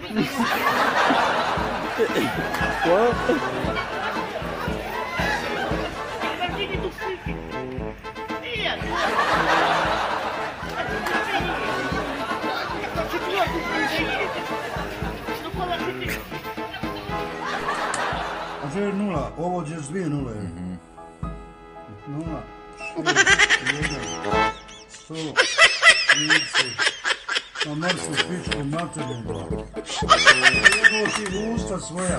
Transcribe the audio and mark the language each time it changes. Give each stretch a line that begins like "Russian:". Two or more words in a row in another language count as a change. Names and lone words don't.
Russian: Подожди, тут ссылки. Нет. Это четвертый приедет. Ну положи ты.
Croatian: A to je nula, ovo će dvije nule. Nula, 6, 100, 30. Na mršu pičku materinu. Jebo ti u usta svoja.